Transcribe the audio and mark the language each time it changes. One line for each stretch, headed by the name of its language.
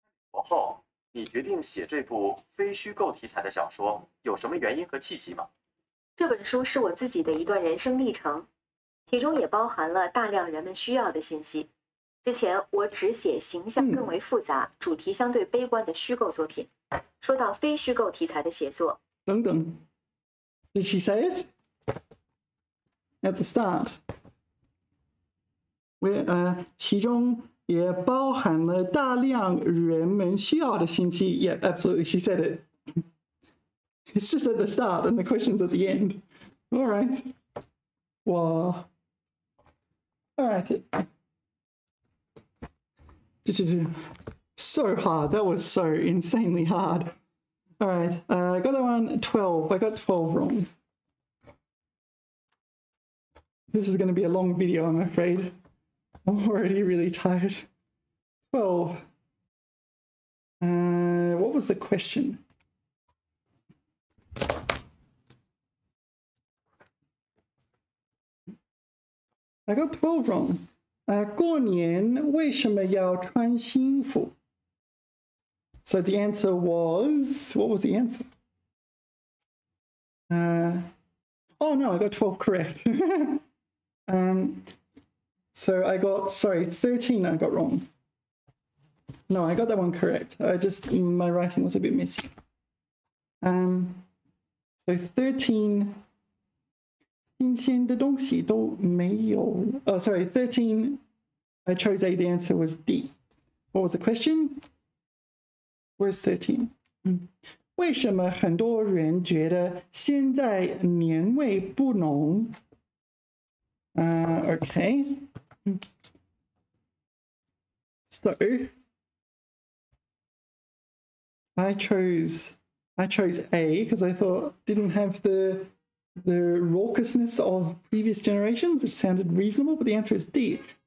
Chinese: 后，你决定写这部非虚构题材的小说，有什么原因和契机吗？这本书是我自己的一段人生历程，其中也包含了大量人们需要的信息。之前我只写形象更为复杂、主题相对悲观的虚构作品。说到非虚构题材的写作，等等
English: Did she say it? At the start.
Chinese: 其中也包含了大量人们需要的信息。
English: Yeah, absolutely, she said it. It's just at the start and the question's at the end. All right. Wow. All right. So hard. That was so insanely hard. All right. I got that one 12. I got 12 wrong. This is going to be a long video, I'm afraid. I'm already really tired. 12. What was the question? I got 12 wrong.
Chinese: 过年为什么要穿新衣服?
English: So the answer was, what was the answer? Oh no, I got 12 correct. So I got, 13 I got wrong. No, I got that one correct. My writing was a bit messy.
Chinese: So 13, 新鲜的东西都没有.
English: Oh, sorry, 13, I chose A, the answer was D. What was the question? Where's 13?
Chinese: 为什么很多人觉得现在年味不浓?
English: Okay. So I chose A because I thought didn't have the raucousness of previous generations, which sounded reasonable, but the answer is D.